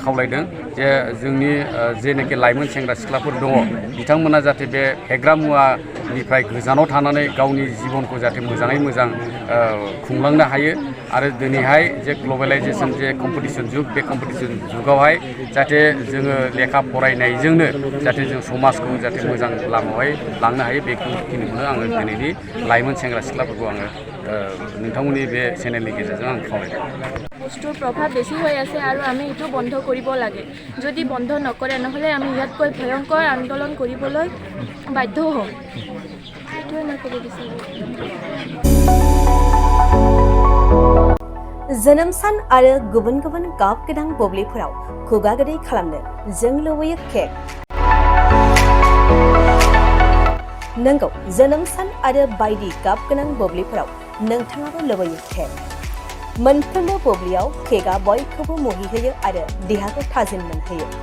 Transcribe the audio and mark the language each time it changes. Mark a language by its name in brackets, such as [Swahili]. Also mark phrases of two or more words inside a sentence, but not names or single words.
[Bodo] खावलायदों जे जोंनि जेनाखि लाइमोन सेंग्रा सिख्लाफोर दङ बिथांमोना जाहाथे बे फेग्रा मुवानिफ्राय गोजानाव थानानै गावनि जिबनखौ जाहाथे मोजाङै मोजां खुंलांनो हायो आरो दिनैहाय जे ग्लबेलाइजेसन जे कम्पिटिसन जुग बे कम्पिटिसन जुगावहाय जाहाथे जोङो लेखा फरायनायजोंनो जाहाथे जों समाजखौ जाहाथे मोजां लामायावहाय लांनो हायो बेखिनिखौनो आङो दिनैनि लाइमोन सेंग्रा सिख्लाफोरखौ आङो नोंथांमोननि बे चेनेलनि गेजेरजों आं खावलायदों [Assamese] বস্তুৰ প্ৰভাৱ বেছি হৈ আছে আৰু আমি এইটো বন্ধ কৰিব লাগে যদি বন্ধ নকৰে নহ'লে আমি ইয়াতকৈ ভয়ংকৰ আন্দোলন কৰিবলৈ বাধ্য হ'ম এইটোৱে মই ক'ব বিচাৰোঁ [Bodo] जोनोम सान आरो गुबुन गुबुन गाब गोनां बुब्लिफोराव खुगा गोदै खालामनो जों लुबैयो केक नंगौ जोनोम सान आरो बायदि गाब गोनां बुब्लिफोराव नोंथाङाबो लुबैयो केक मोनफ्रोमबो बुब्लियाव केकआ बयखौबो मुहिहोयो आरो देहाखौ थाजिम मोनहोयो